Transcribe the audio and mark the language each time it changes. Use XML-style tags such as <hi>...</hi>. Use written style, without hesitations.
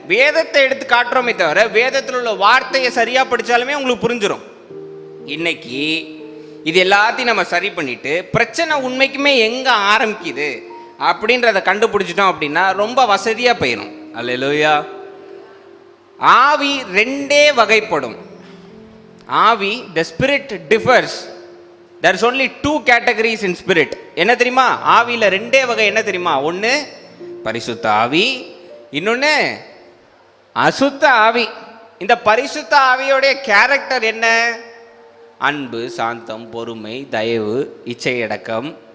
<ta>வேதத்தை எடுத்து காட்டுறோமே தவிர வேதத்தில் உள்ள வார்த்தையை சரியா படிச்சாலுமே உங்களுக்கு புரிஞ்சிடும். இன்னைக்கு இது எல்லாத்தையும் நம்ம சரி பண்ணிட்டு பிரச்சனை உண்மைக்குமே எங்க ஆரம்பிக்குது அப்படின்றத கண்டுபிடிச்சிட்டோம் அப்படின்னா ரொம்ப வசதியா போயிடும். அல்லேலூயா. ஆவி ரெண்டே வகைப்படும்.</ta> <en>ஆவி, the spirit differs. There is only two categories in spirit.</en> <ta>என்ன தெரியுமா? ஆவியில் ரெண்டே வகை. என்ன தெரியுமா? ஒன்று பரிசுத்த ஆவி, இன்னொன்று அசுத்த ஆவி. இந்த பரிசுத்த ஆவியோடைய கேரக்டர் என்ன? அன்பு, சாந்தம், பொறுமை, தயவு, இச்சையடக்கம்.</ta>